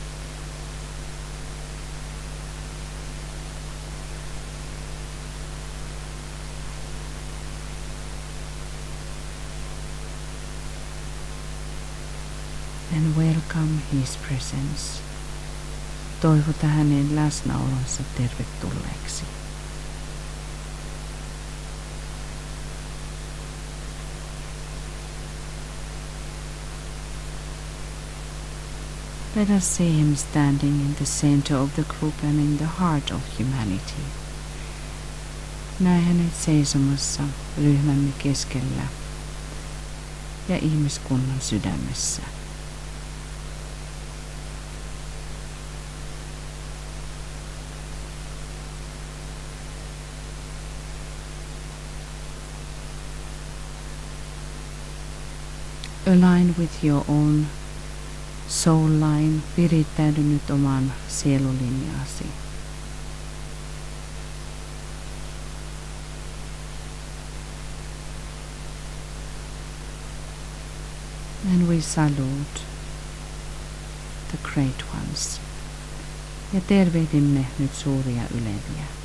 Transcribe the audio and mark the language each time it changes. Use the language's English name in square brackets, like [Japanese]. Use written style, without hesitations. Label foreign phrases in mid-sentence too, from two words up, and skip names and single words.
[English] And welcome his presence. [Finnish] Toivota hänen läsnäolonsa tervetulleeksi. [English] Let us see him standing in the center of the group and in the heart of humanity. [Finnish] Näe hänet seisomassa ryhmämme keskellä ja ihmiskunnan sydämessä. [English] Align with your own soul line, [Finnish] virittäydy nyt oman sielulinjaasi. [English] And we salute the great ones. [Finnish] Ja tervehdimme nyt suuria yleviä.